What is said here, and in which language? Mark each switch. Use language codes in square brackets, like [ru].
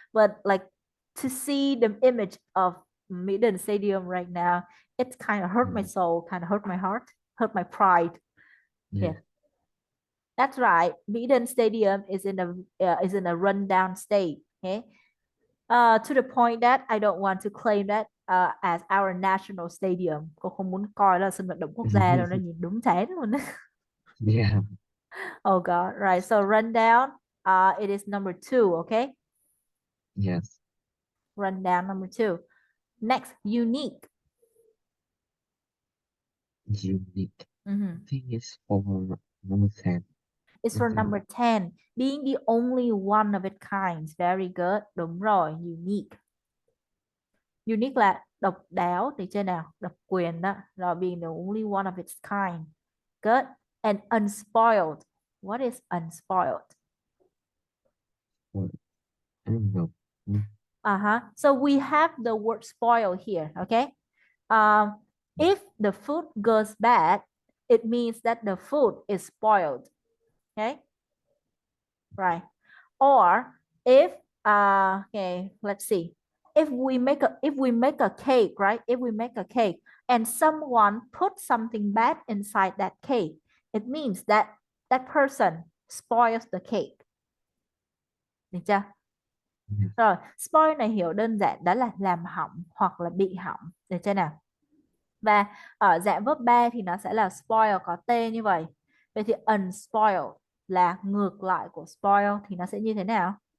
[en] But like to see the image of Maiden Stadium right now, it kind of hurt my Yeah. soul, kind of hurt my heart, hurt my pride. Yeah. Yeah, that's right. Maiden Stadium is in a rundown state. Okay, to the point that I don't want to claim that as our national stadium. [vi] Cô không muốn coi là sân vận động quốc gia đâu, nó nhìn đúng chán luôn. [en] Yeah. Oh God, right. So rundown, it is number two, okay? Yes. Rundown number two. Next, unique. Unique. I Mhm. think it's for number 10. It's for number 10. Being the only one of its kind. Very good. [vi] Đúng rồi, [en] unique. [vi] Unique là độc đáo thì trên nào? Độc quyền đó. Rồi [en] being the only one of its kind. Good. And unspoiled. What is unspoiled? What? I don't know. Mm. Uh-huh. So we have the word spoil here, okay? Um, if the food goes bad, it means that the food is spoiled, okay? Right. Or if okay, let's see. If we make a cake, right? If we make a cake and someone put something bad inside that cake, it means that that person spoils the cake. [vi] Được chưa? [en] Yeah. [vi] Rồi, spoil này hiểu đơn giản đó là làm hỏng hoặc là bị hỏng. Được chưa nào? Và ở dạng verb 3 thì nó sẽ là spoil có t như vậy. Vậy thì unspoiled là ngược lại của spoil thì nó sẽ như thế nào?